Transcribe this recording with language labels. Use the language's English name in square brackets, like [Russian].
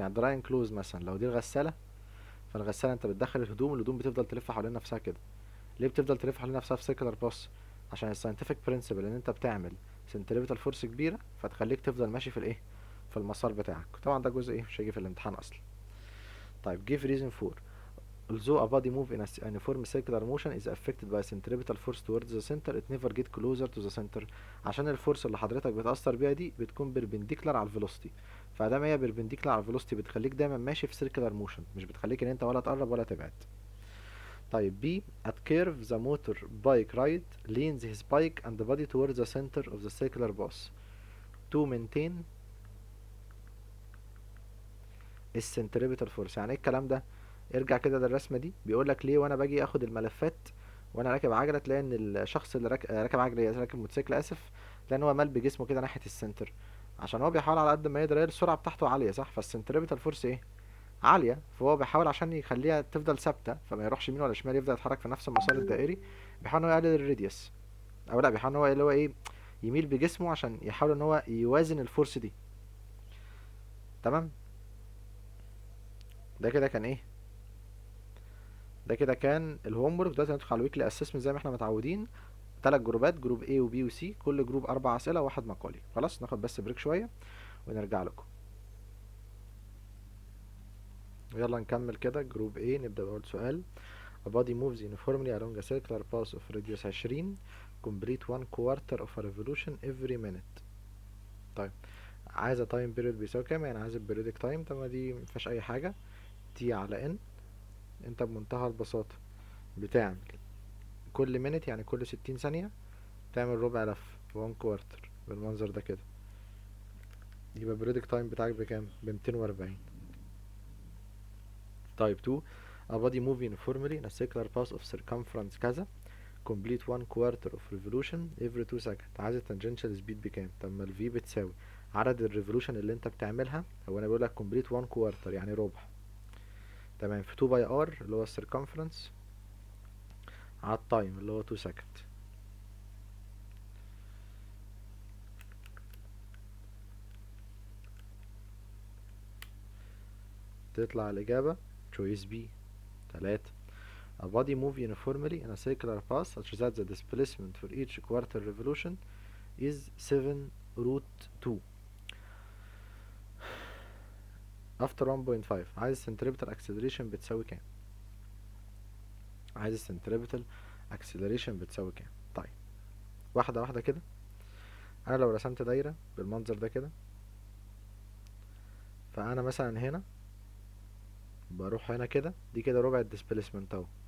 [Arabic] يعني دراينج كلوز مثلا لو دي الغساله، فالغساله انت بتدخل الهدوم بتفضل تلف حوالين نفسها كده. ليه بتفضل تلف حوالين نفسها في سيركلر باس؟ عشان الساينتفك برنسبل ان انت بتعمل سنتريبيتال فورس كبيره فتخليك تفضل ماشي في الايه؟ في المسار بتاعك. طبعا ده جزء ايه مش هيجي في الامتحان اصلا. [English] طيب give reason for although a body move in a uniform circular motion is affected by centripetal force towards the center it never get closer to the center. [Arabic] عشان الفورس اللي حضرتك بتأثر بيها دي بتكون perpendicular على الفيلوسيتي، فدام هي perpendicular على الفيلوسيتي بتخليك دايما ماشي في circular motion، مش بتخليك ان انت ولا تقرب ولا تبعد. [English] طيب B at curve the motor bike ride leans his bike and the body towards the center of the circular path to maintain السنتريبيتال force. [Arabic] يعني ايه الكلام ده؟ ارجع كده للرسمه دي، بيقول لك ليه وانا باجي اخد الملفات وانا راكب عجله تلاقي ان الشخص اللي راكب عجله، راكب موتوسيكل اسف، تلاقي ان هو مال بجسمه كده ناحيه السنتر، عشان هو بيحاول على قد ما يقدر، هي السرعه بتاعته عاليه صح، فالسنتريبيتال فورس ايه؟ عاليه، فهو بيحاول عشان يخليها تفضل ثابته فما يروحش يمين ولا شمال، يفضل يتحرك في نفس المسار الدائري، بيحاول ان هو يقلل الراديوس، او لا بيحاول ان هو اللي هو ايه، يميل بجسمه عشان يحاول ان هو يوازن الفورس دي. تمام. ده كده كان ايه؟ ده كده كان الهوم ورك. دلوقتي هندخل على الويكلي اسسمنت زي ما احنا متعودين، 3 جروبات، جروب A و B و C، كل جروب 4 اسئله وواحد مقالي. خلاص ناخد بس بريك شويه ونرجع لكم. يلا نكمل كده. جروب A نبدا باول سؤال. [English] A body moves uniformly along a circular path of radius 20 complete 1/4 of a revolution every minute. [Arabic] طيب عايزه تايم بيريود بيساوي كام؟ يعني عايز البريودك تايم. طب ما دي مفيهاش اي حاجه، تي على ان. انت بمنتهى البساطه بتعمل كل مينت يعني كل 60 ثانيه تعمل ربع لف 1/4 بالمنظر ده كده، يبقى البريدك تايم بتاعك بكام؟ ب240. [English] طيب 2 a body move uniformly in a circular path of circumference كذا complete 1/4 of revolution every 2 seconds. [Arabic] عايز التانجنشال سبيد بكام؟ طب ما الفي بتساوي عدد الريفولوشن اللي انت بتعملها، هو انا بقول لك [English] complete 1/4 [Arabic] يعني ربع. تمام. في 2 باي ار اللي هو السيركمفرنس على التايم اللي هو [English] 2 seconds. [Arabic] تطلع الإجابة choice B 3. [English] A body move uniformly in a circular path such that the displacement for each quarter revolution is 7√2 after 1.5. [Arabic] عايز السنتريبتال acceleration بتساوي كام؟ عايز السنتريبتال acceleration بتساوي كام؟ طيب واحدة واحدة كده. أنا لو رسمت دايرة بالمنظر ده كده، فأنا مثلا هنا بروح هنا كده، دي كده ربع الديسبيسمنت اهو.